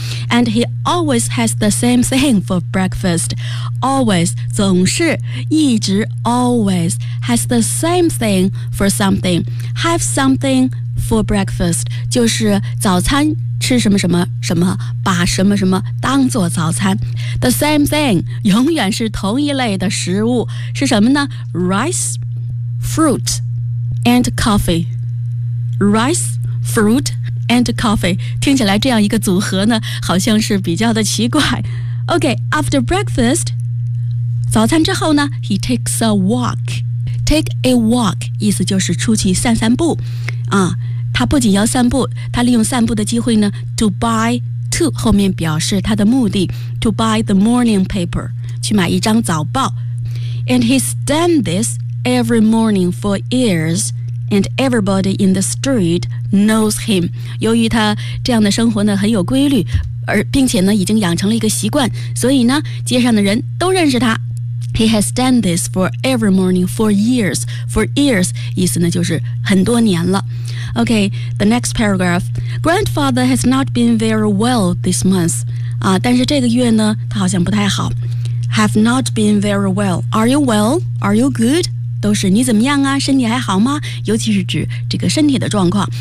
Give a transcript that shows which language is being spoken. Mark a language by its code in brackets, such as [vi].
[en] And he always has the same thing for breakfast. Always, [zh] 总是，一直 [en] always has the same thing for something. Have something for breakfast. [zh] 就是早餐吃什么什么什么，把什么什么当做早餐。 [en] The same thing, [zh] 永远是同一类的食物，是什么呢？ [en] Rice, fruit, and coffee. Rice, fruit,and coffee， [zh] 听起来这样一个组合呢，好像是比较的奇怪。 [en] Okay, after breakfast， [zh] 早餐之后呢 [en] ，he takes a walk。 Take a walk， [zh] 意思就是出去散散步。啊，他不仅要散步，他利用散步的机会呢 ，to 后面表示他的目的 ， [en] to buy the morning paper， [zh] 去买一张早报。 [en] And he's done this every morning for years。 And everybody in the street knows him. [zh] 由于他这样的生活呢很有规律，而并且呢已经养成了一个习惯，所以呢街上的人都认识他。 [en] He has done this for every morning for years. For years [zh] 意思呢就是很多年了。 [en] Okay, the next paragraph. Grandfather has not been very well this month. [zh] 啊，但是这个月呢他好像不太好。 [en] Have not been very well. Are you well? Are you good? [zh] 都是你怎么样啊，身体还好吗，尤其是指这个身体的状况。